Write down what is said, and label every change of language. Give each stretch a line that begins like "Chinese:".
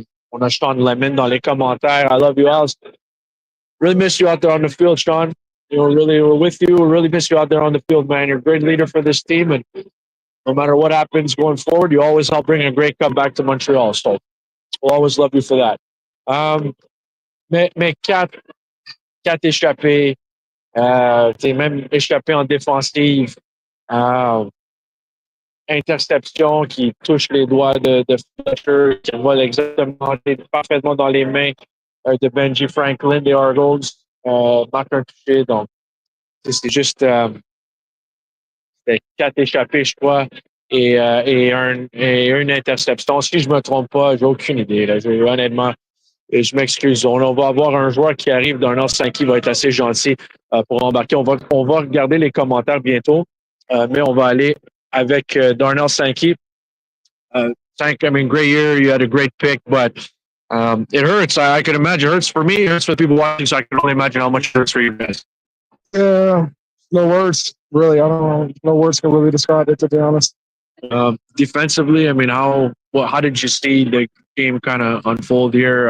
French: On a Sean Lemon dans les commentaires.
English: I love you, Al. Really miss you out there on the field, Sean. We're with you. We really miss you out there on the field, man. You're a great leader for this team, and no matter what happens going forward, you always help bring a great comeback to Montreal. So we'll always love you for that.
French: Mais quatre échappés, même échappé en défensive. Interception qui touche les doigts de Fletcher, qui vole exactement parfaitement dans les mains de Benji Franklin des Argonauts. Marque un touché. Donc, c'est juste quatre échappés, je crois, et une interception. Si je ne me trompe pas, j'ai aucune idée. Là. Honnêtement, je m'excuse. On va avoir un joueur qui arrive d'un an 5 qui va être assez gentil pour embarquer. On va regarder les commentaires bientôt, mais on va aller avec Darnell Sankey.
English: I mean, great year. You had a great pick, but it hurts. I can imagine. It hurts for me. It hurts for the people watching, so I can only imagine how much it hurts for you guys. No words, really. I don't know. No words can really describe it, to be honest. Defensively, I mean, how did you see the game kind of unfold here?